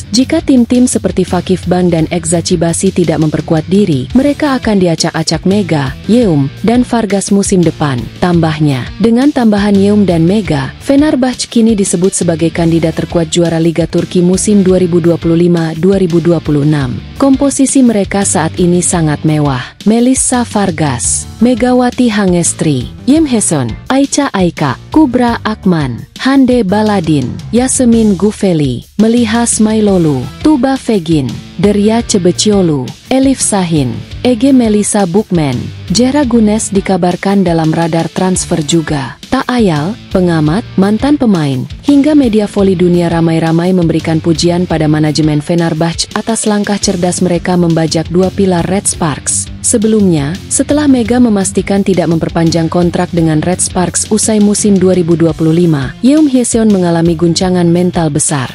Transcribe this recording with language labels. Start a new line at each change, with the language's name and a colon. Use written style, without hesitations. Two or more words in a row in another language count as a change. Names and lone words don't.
Indonesian: Jika tim-tim seperti Vakifbank dan Eczacıbaşı tidak memperkuat diri, mereka akan diacak-acak Mega, Yeom, dan Vargas musim musim depan. Tambahnya, dengan tambahan Yeum dan Mega, Fenerbahce kini disebut sebagai kandidat terkuat juara Liga Turki musim 2025-2026. Komposisi mereka saat ini sangat mewah. Melissa Vargas, Megawati Hangestri, Yem Heson, Aicha Aika, Kubra Akman, Hande Baladin, Yasemin Gufeli, Meliha Smailolu, Tuba Fegin, Derya Cebeciolu, Elif Sahin, Ege Melisa Bukman, Jera Gunes dikabarkan dalam radar transfer juga. Tak ayal, pengamat, mantan pemain, hingga media voli dunia ramai-ramai memberikan pujian pada manajemen Fenerbahce atas langkah cerdas mereka membajak dua pilar Red Sparks. Sebelumnya, setelah Mega memastikan tidak memperpanjang kontrak dengan Red Sparks usai musim 2025, Yeum Hyeseon mengalami guncangan mental besar.